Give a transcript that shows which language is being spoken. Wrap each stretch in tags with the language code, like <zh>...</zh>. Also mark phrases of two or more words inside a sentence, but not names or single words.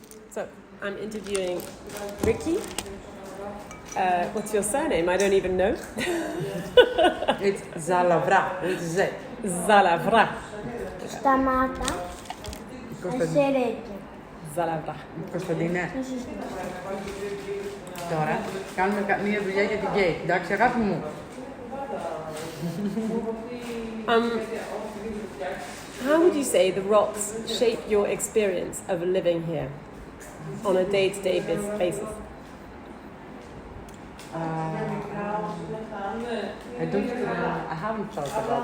<en>So I'm interviewing Riki. What's your surname? I don't even know. It's Zalavra with Z. Zalavra.</en> <el>Σταμάτα. Ασερέκια.</el> <en>Zalavra.</en> <el>Κωνσταντίνε, τώρα κάνουμε μία δουλειά για την Γκέιτ. Εντάξει, αγάπη μου.</el> <en>How would you say the rocks shape your experience of living here on a day-to-day basis? I haven't thought about.</en>